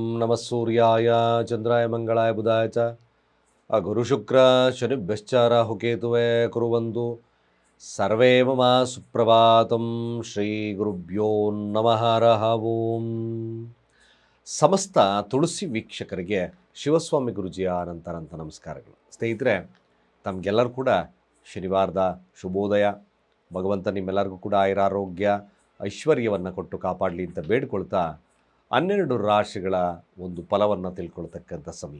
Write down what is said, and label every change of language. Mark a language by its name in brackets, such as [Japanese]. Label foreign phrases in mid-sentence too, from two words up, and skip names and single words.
[Sanskrit] ನಮಃ ಸೂರ್ಯಾಯ ಚಂದ್ರಾಯ ಮಂಗಳಾಯ ಬುಧಾಯ ಚ ಗುರುಶುಕ್ರ ಶನಿಭ್ಯಶ್ಚ ರಾಹುಕೇತುವೇ ಕುರುವಂತು ಸರ್ವೇ ಮಮ ಸುಪ್ರಭಾತಂ ಶ್ರೀ ಗುರುಭ್ಯೋ ನಮಃ ಹರಃ ಓಂ. [Kannada] ಸಮಸ್ತ ತುಳಸಿ ವೀಕ್ಷಕರಿಗೆ ಶಿವಸ್ವಾಮಿ ಗುರುಜಿಯ ಅನಂತ ನಮಸ್ಕಾರಗಳು. ಸ್ನೇಹಿತರೆ, ತಮಗೆಲ್ಲರೂ ಕೂಡ ಶನಿವಾರದ ಶುಭೋದಯ. ಭಗವಂತ ನಿಮ್ಮೆಲ್ಲರಿಗೂ ಕೂಡ ಆಯುರಾರೋಗ್ಯ ಐಶ್ವರ್ಯವನ್ನು ಕೊಟ್ಟು ಕಾಪಾಡಲಿ ಅಂತ ಬೇಡ್ಕೊಳ್ತಾ 12 ರಾಶಿಗಳ ಒಂದು ಫಲವನ್ನು ತಿಳ್ಕೊಳ್ತಕ್ಕಂಥ ಸಮಯ.